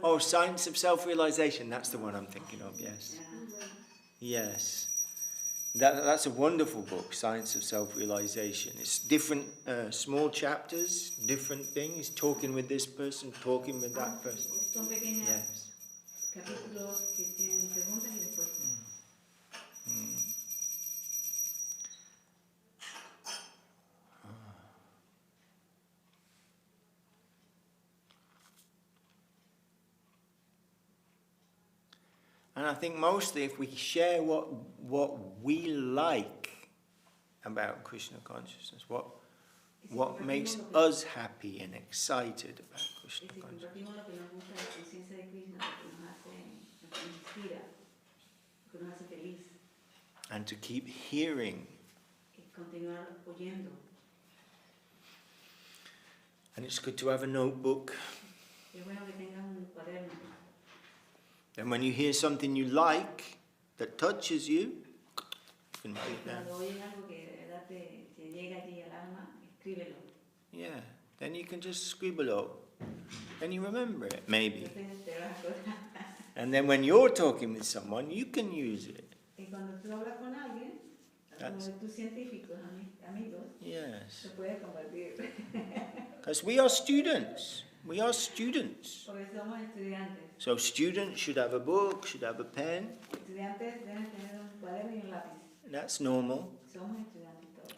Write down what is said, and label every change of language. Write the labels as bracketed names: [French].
[English] Oh, Science of Self-Realization. That's the one I'm thinking of. Yes. Yes. That's a wonderful book, Science of Self-Realization. It's different small chapters, different things, talking with this person, talking with that person. [Spanish] Son pequeños [English] Yes. [Spanish] capítulos que tienen preguntas y respuestas. [English] And I think mostly if we share what we like about Krishna consciousness, what makes us happy and excited about Krishna [Spanish] Si [English] consciousness. [Spanish] compartimos lo que nos gusta de la conciencia de Krishna, lo que nos inspira, lo que nos hace feliz, [English] And to keep hearing. [Spanish] y continuar oyendo. [English] And it's good to have a notebook. [Spanish] Es bueno que tengas un cuaderno. [English] And when you hear something you like, that touches you, you can write it down. [Spanish] Cuando oyes algo que de verdad te llega allí al alma, escríbelo. [English] Yeah, then you can just scribble out. And you remember it, maybe. [Spanish] Entonces te vas a acordar. [English] And then when you're talking with someone, you can use it. [Spanish] Y cuando tú hablas con alguien, como de tus científicos, amigos, [English] Yes. [Spanish] se puede compartir. [English] Because we are students. We are students. [Spanish] Porque somos estudiantes. [English] So students should have a book, should have a pen. [Spanish] Estudiantes deben tener un cuaderno y un lápiz. [English] That's normal. [Spanish] Somos estudiantes todos.